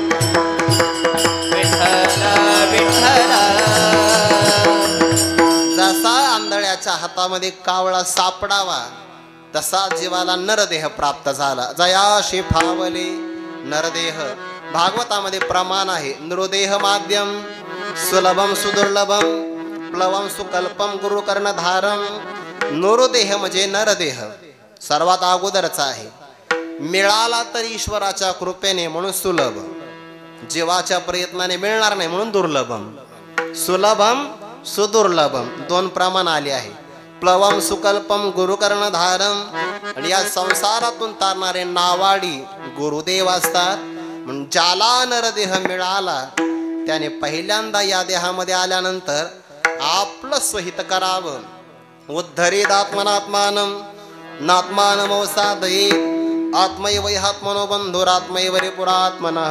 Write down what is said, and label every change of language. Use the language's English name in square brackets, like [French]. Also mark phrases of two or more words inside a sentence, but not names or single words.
[Marathi] जसा आंधळ्याच्या हातामध्ये कावळा सापडावा तसा जीवाला नरदेह प्राप्त झाला. जयाशी फावले नरदेह. भागवतामध्ये प्रमाण आहे. [Sanskrit] नृदेह माध्यम सुलभम सुदुर्लभम प्लवम सुकल्पम गुरुकर्णधारम. [Marathi] नृदेह म्हणजे नरदेह सर्वात अगोदरचा आहे. मिळाला तर ईश्वराच्या कृपेने म्हणून सुलभ. जीवाच्या प्रयत्नाने मिळणार नाही म्हणून दुर्लभम. [Sanskrit] सुलभम सुदुर्लभम [Marathi] 2 प्रमाण आले आहे. [Sanskrit] प्लवम सुकल्पम गुरुकर्णधारम. [Marathi] आणि या संसारातून तारणारे नावाडी गुरुदेव असतात. म्हणून ज्याला नरदेह मिळाला त्याने पहिल्यांदा या देहामध्ये आल्यानंतर आपलं स्वहित करावं. [Sanskrit] उद्धरेद आत्मनात्मानम नात्मानमवसादये आत्मैव ह्यात्मनो बंधुरात्मैव रिपुरात्मनः.